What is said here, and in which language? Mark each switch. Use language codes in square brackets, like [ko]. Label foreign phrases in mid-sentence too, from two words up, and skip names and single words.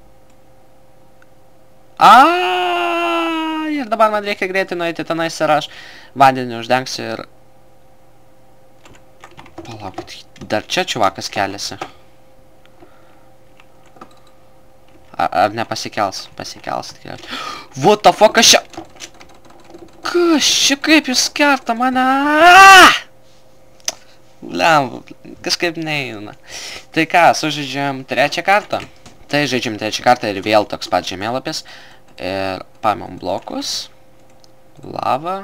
[lt] Ir dabar man reikia greitai nueiti tenais ir aš vandenį uždengsiu ir... Palaukit, dar čia čiuvakas keliasi. Ar nepasikels? Pasikels tikriausiai. [en] What the fuck, [lt] kas čia? Kas čia, kaip jūs kerta mane? Lemba, kažkaip neina. Tai ką, sužaidžiam trečią kartą? Tai žaidžiam trečią kartą ir vėl toks pat žemėlapis. Ir paimam blokus. Lava.